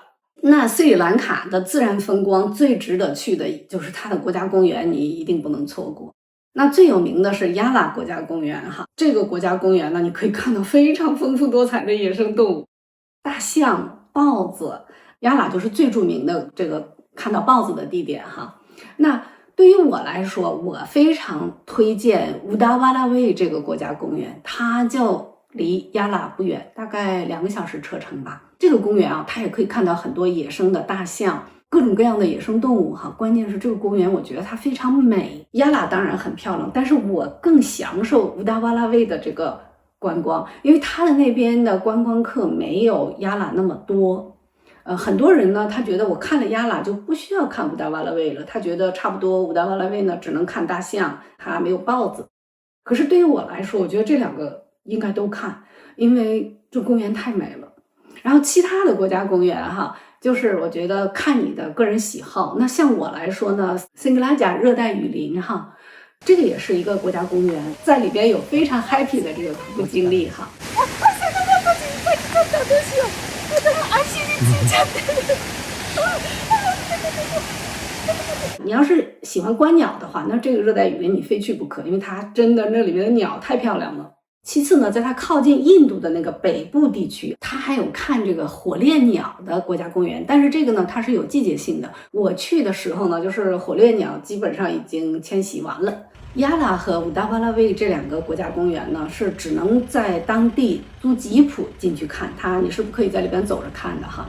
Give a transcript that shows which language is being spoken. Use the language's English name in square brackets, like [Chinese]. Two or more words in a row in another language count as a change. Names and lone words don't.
[Chinese] 那斯里蘭卡的自然風光最值得去的就是它的國家公園，你一定不能錯過。那最有名的是亞拉國家公園哈，這個國家公園呢，你可以看到非常豐富多彩的野生動物，大象、豹子。亞拉就是最著名的這個看到豹子的地點哈。那對於我來說，我非常推薦烏達瓦拉威這個國家公園，它就離亞拉不遠，大概2個小時車程吧。這個公園啊，它也可以看到很多野生的大象，各種各樣的野生動物哈。關鍵是這個公園，我覺得它非常美。亞拉當然很漂亮，但是我更享受烏達瓦拉威的這個觀光，因為它的那邊的觀光客沒有亞拉那麼多。很多人呢，他覺得我看了亞拉就不需要看烏達瓦拉威了，他覺得差不多烏達瓦拉威呢只能看大象，它沒有豹子。可是對於我來說，我覺得這兩個應該都看，因為這公園太美了。然後其他的國家公園哈，就是我覺得看你的個人喜好。那像我來說呢，聖格拉賈熱帶雨林哈，這個也是一個國家公園，在裡邊有非常 happy 的這個徒步經歷哈。你要是喜歡觀鳥的話，那這個熱帶雨林你非去不可，因為它真的那裡面的鳥太漂亮了。其次呢，在它靠近印度的那個北部地區，它還有看這個火烈鳥的國家公園，但是這個呢，它是有季節性的。我去的時候呢，就是火烈鳥基本上已經遷徙完了。亞拉和烏達瓦拉威這兩個國家公園呢，是只能在當地租吉普進去看它，你是不可以在裡邊走着看的哈。